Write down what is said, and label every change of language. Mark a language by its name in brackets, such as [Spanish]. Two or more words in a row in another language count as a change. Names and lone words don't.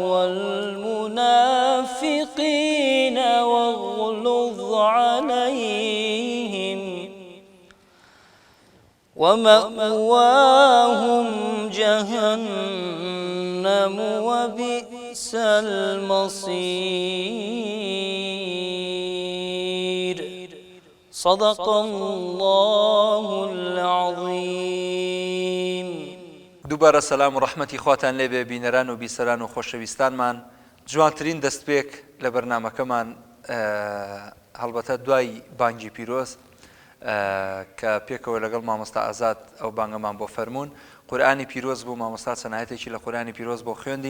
[Arabic] والمنافقين واغلظ عليهم ومأواهم جهنم وبئس المصير صدق الله العظيم. [Central Kurdish] دووبارە سەلام و ڕەحمەتی خواتان لێبێ بینەران و بیسەران و خۆشەویستانمان. جوانترین دەستپێک لە بەرنامەکەمان هەڵبەتە دوای بانگی پیرۆز کە پێکەوە لەگەڵ مامۆستا ئازاد ئەو بانگەمان بۆ فەرموون. قورئانی پیرۆز بوو، مامۆستا چەند لە قورئانی پیرۆز بۆ خوێندین.